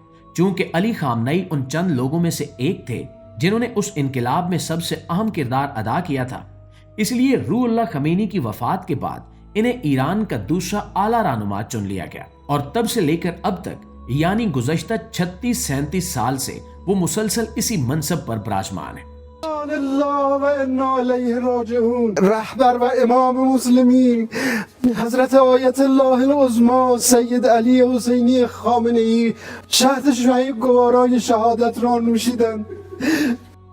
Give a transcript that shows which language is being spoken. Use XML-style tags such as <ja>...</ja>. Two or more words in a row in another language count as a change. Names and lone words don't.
<ur>چونکہ علی خامنئی ان چند لوگوں میں سے ایک تھے جنہوں نے اس انقلاب میں سب سے اہم کردار ادا کیا تھا، اس لیے روح اللہ خمینی کی وفات کے بعد انہیں ایران کا دوسرا اعلیٰ رہنما چن لیا گیا اور تب سے لے کر اب تک یعنی گزشتہ 36-37 سال سے وہ مسلسل اسی منصب پر براجمان ہے۔</ur> <fa>رهبر و امام مسلمین حضرت آیت الله العظمی سید علی حسینی خامنه‌ای شهد شهید گوارای شهادت را نوشیدند.</fa>